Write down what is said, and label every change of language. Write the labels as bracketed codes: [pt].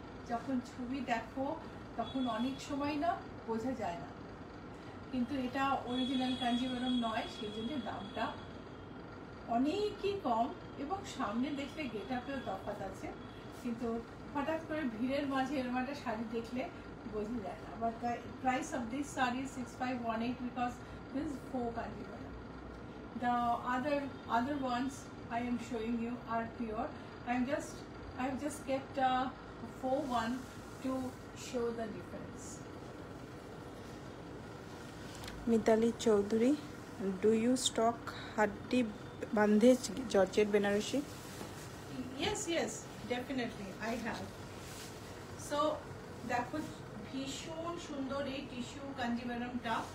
[bn] যখন ছবি দেখো তখন অনেক সময় না বোঝা যায় না, কিন্তু এটা অরিজিনাল কাঞ্জিভরম নয়, সেই জন্য দামটা অনেকই কম। এবং সামনে দেখলে গেটআপেও তফাৎ আছে, কিন্তু হঠাৎ করে ভিড়ের মাঝে এরকম একটা শাড়ি দেখলে বোঝা যায় না। [en] But the price of this sari is 6518 because this is faux Kanjivaram. The other ones I am showing you are pure. I've just kept a faux one to show the difference. Mitali Chowdhury, do you stock haddi bandhej georgette Banarasi? Yes, definitely I have. So [bn] দেখো, ভীষণ সুন্দর এই tissue কাঞ্জিভারামটা।